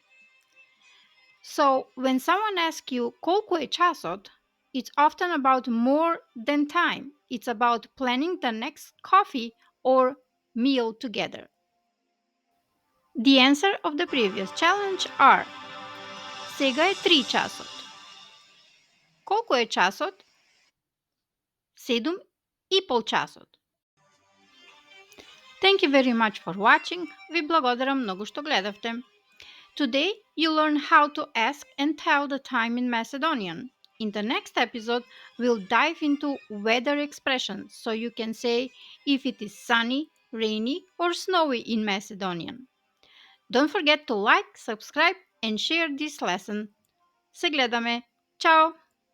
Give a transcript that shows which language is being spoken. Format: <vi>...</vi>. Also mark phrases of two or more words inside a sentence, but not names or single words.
<en>So, when someone asks you</en> <mk>колико је часот,</mk> <en>it's often about more than time. It's about planning the next coffee or meal together. The answer of the previous challenge are</en> <mk>Сега е 3 часот. Колко е часот? 7 и пол часот.</mk> <en>Thank you very much for watching.</en> <mk>Ви благодарам много што гледавте.</mk> <en>Today you learn how to ask and tell the time in Macedonian. In the next episode, we'll dive into weather expressions so you can say if it is sunny, rainy, or snowy in Macedonian. Don't forget to like, subscribe, and share this lesson.</en> <mk>Се гледаме! Чао!</mk>